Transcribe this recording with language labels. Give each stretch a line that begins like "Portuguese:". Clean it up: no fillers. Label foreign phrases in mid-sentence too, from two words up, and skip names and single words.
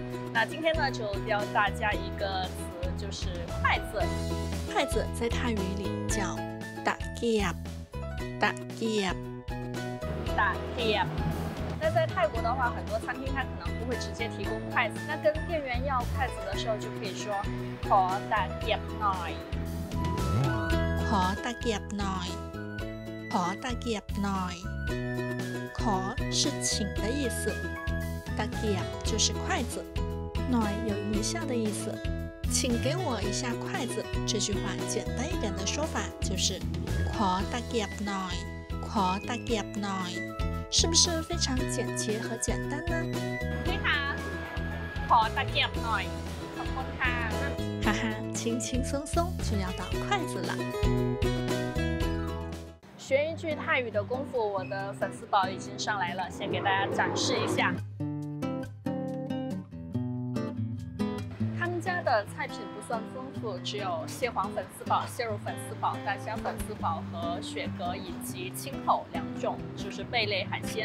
Chinese: 那今天呢，就教大家一个词，就是筷子。筷子在泰语里叫打吉亚。打吉亚，打吉亚。那在泰国的话，很多餐厅它可能不会直接提供筷子，那跟店员要筷子的时候，就可以说
Thai: ขอตะเกียบหน่อย ขอตะเกียบหน่อยขอตะเกียบหน่อยขอ
Chinese: 是请的意思， ตะเกียบ就是筷子， หน่อย有一下的意思。请给我一下筷子，这句话简单一点的说法就是
Thai: ขอตะเกียบหน่อยขอตะเกียบหน่อย，
Chinese: 是不是非常简洁和简单呢？
Thai: นี่ค่ะขอตะเกียบหน่อยขอบคุณค่ะ
Chinese: 哈哈，轻轻松松就要到筷子了。学一句泰语的功夫，我的粉丝煲已经上来了，先给大家展示一下。家的菜品不算丰富，只有蟹黄粉丝煲、蟹肉粉丝煲、大虾粉丝煲和雪蛤以及青口2种，就是贝类海鲜。